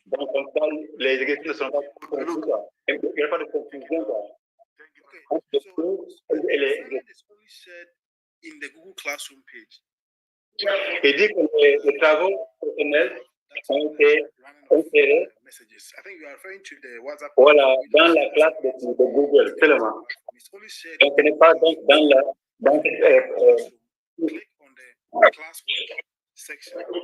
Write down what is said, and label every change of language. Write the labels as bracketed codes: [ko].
[fr] Donc, comme ça, les exercices ne sont pas confus. Il n'y a pas de confusion. [en] Okay, so assignment is only shared in the Google Classroom page. [fr] Il dit que les travaux personnels ont été insérés. [en] Messages. I think you are referring to the WhatsApp. [fr] Voilà, dans la classe de Google seulement. Donc, ce n'est pas donc dans la. [en] Click on the classwork section.